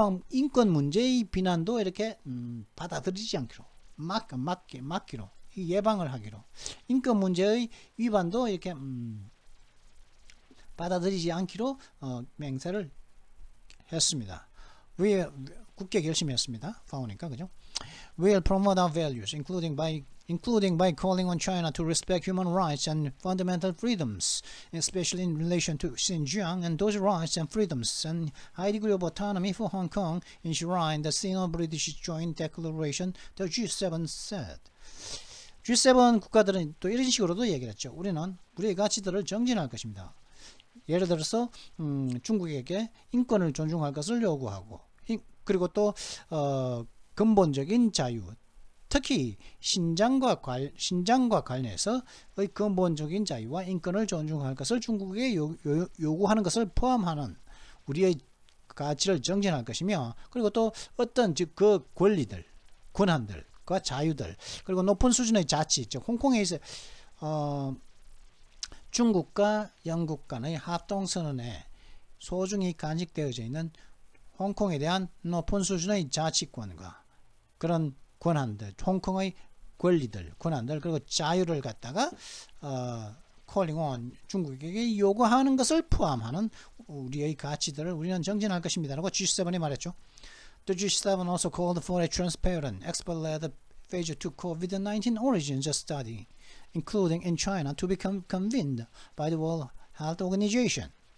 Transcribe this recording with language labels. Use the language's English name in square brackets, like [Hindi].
[Korean] 인권 문제의 비난도 이렇게 받아들이지 않기로 막기로 예방을 하기로, 인권 문제의 위반도 이렇게 받아들이지 않기로 맹세를 했습니다. 굳게 결심했습니다. 파오니까 그죠? [English] We'll promote our values, including by including by calling on China to respect human rights and fundamental freedoms, especially in relation to Xinjiang and those rights and freedoms, and high degree of autonomy for Hong Kong enshrined the Sino-British Joint Declaration, the G7 said. [Korean] G7 국가들은 또 이런 식으로도 얘기를 했죠. 우리는 우리의 가치들을 정진할 것입니다. 예를 들어서 중국에게 인권을 존중할 것을 요구하고, 그리고 또 근본적인 자유, 특히 신장과 관련해서의 근본적인 자유와 인권을 존중할 것을 중국에게 요구하는 것을 포함하는 우리의 가치를 정진할 것이며, 그리고 또 어떤 그 권리들, 권한들과 자유들, 그리고 높은 수준의 자치, 즉 홍콩에서 중국과 영국 간의 합동선언에 소중히 간직되어져 있는 홍콩에 대한 높은 수준의 자치권과 그런 권한들, 홍콩의 권리들, 권한들, 그리고 자유를 갖다가 [English] calling on [Korean] 중국에게 요구하는 것을 포함하는 우리의 가치들을 우리는 정진할 것입니다 라고 G7이 말했죠. [English] The G7 also called for a transparent, expert-led phase 2 COVID-19 origins study, including in China, to become convened by the World Health Organization.